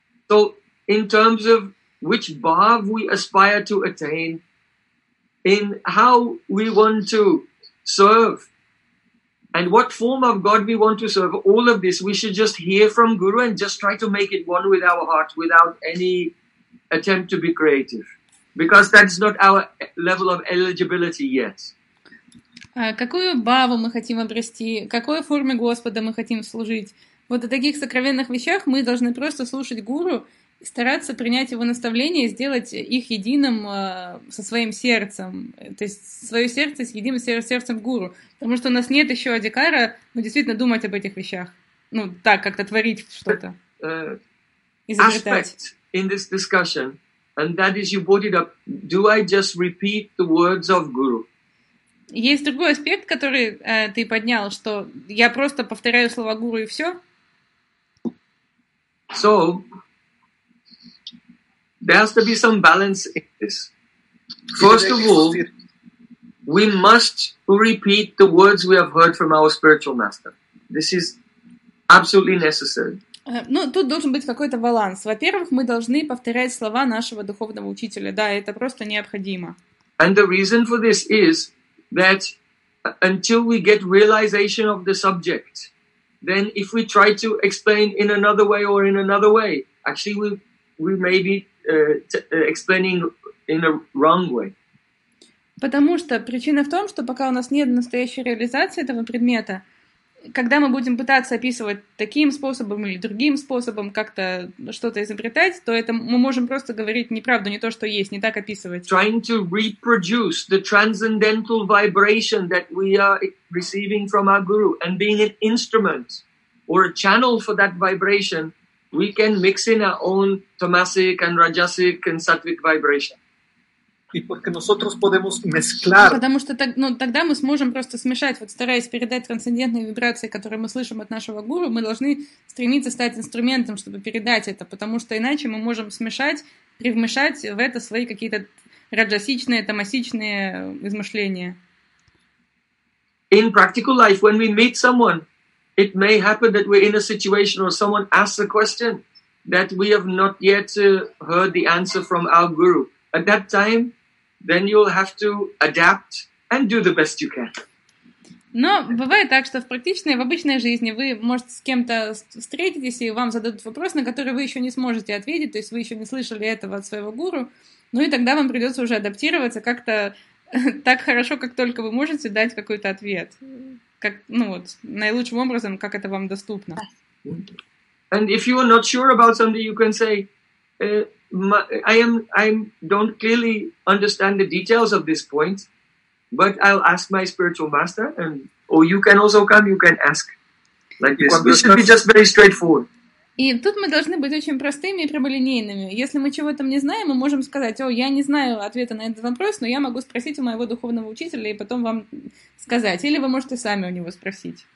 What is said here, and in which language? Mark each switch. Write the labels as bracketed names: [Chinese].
[English] So, in terms of which bhav we aspire to attain, in how we want to serve, and what form of God we want to serve, all of this we should just hear from Guru and just try to make it one with our heart without any attempt to be creative. Because that's not our level of eligibility yet. [Russian] Какую бхаву мы хотим обрести? Какой форме Господа мы хотим служить? Вот о таких сокровенных вещах мы должны просто слушать Гуру, стараться принять его наставления и сделать их единым со своим сердцем. То есть свое сердце с единым сердцем Гуру. Потому что у нас нет еще адикара, ну, действительно думать об этих вещах. Ну, так, как-то творить что-то. Изобретать. [English] In this discussion, and that is, you brought it up, do I just repeat the words of Guru? [Russian] Есть другой аспект, который ты поднял, что я просто повторяю слова Гуру и все? [English] So, there has to be some balance in this. First of all, we must repeat the words we have heard from our spiritual master. This is absolutely necessary. [Russian] Ну, тут должен быть какой-то баланс. Во-первых, мы должны повторять слова нашего духовного учителя. Да, это просто необходимо. [English] And the reason for this is that until we get realization of the subject, then if we try to explain in another way or in another way, actually we may be explaining in a wrong way. [Russian] Потому что причина в том, что пока у нас нет настоящей реализации этого предмета, когда мы будем пытаться описывать таким способом или другим способом как-то что-то изобретать, то это мы можем просто говорить неправду, не то, что есть, не так описывать. [English] Trying to reproduce the transcendental vibration that we are receiving from our guru and being an instrument or a channel for that vibration, we can mix in our own tamasic and rajasic and sattvic vibration. [Russian] И потому что [Spanish] nosotros podemos mezclar. [Russian] Потому что так, ну, тогда мы сможем просто смешать, вот стараясь передать трансцендентные вибрации, которые мы слышим от нашего гуру, мы должны стремиться стать инструментом, чтобы передать это, потому что иначе мы можем смешать, привмешать в это свои какие-то раджасичные, тамасичные измышления. [English] In practical life, when we meet someone, it may happen that we're in a situation or someone asks a question that we have not yet heard the answer from our guru. At that time, then you'll have to adapt and do the best you can. [Russian] Но бывает так, что в практичной, в обычной жизни вы, может, с кем-то встретитесь, и вам зададут вопрос, на который вы еще не сможете ответить, то есть вы еще не слышали этого от своего гуру, ну и тогда вам придется уже адаптироваться как-то так хорошо, как только вы можете дать какой-то ответ. Как, ну вот, наилучшим образом, как это вам доступно. [English] And if you are not sure about something, you can say, I don't clearly understand the details of this point, but I'll ask my spiritual master, and or you can also come, you can ask. Like this, we should be just very straightforward. [Russian] И тут мы должны быть очень простыми и прямолинейными. Если мы чего-то не знаем, мы можем сказать: «О, я не знаю ответа на этот вопрос, но я могу спросить у моего духовного учителя и потом вам сказать». Или вы можете сами у него спросить.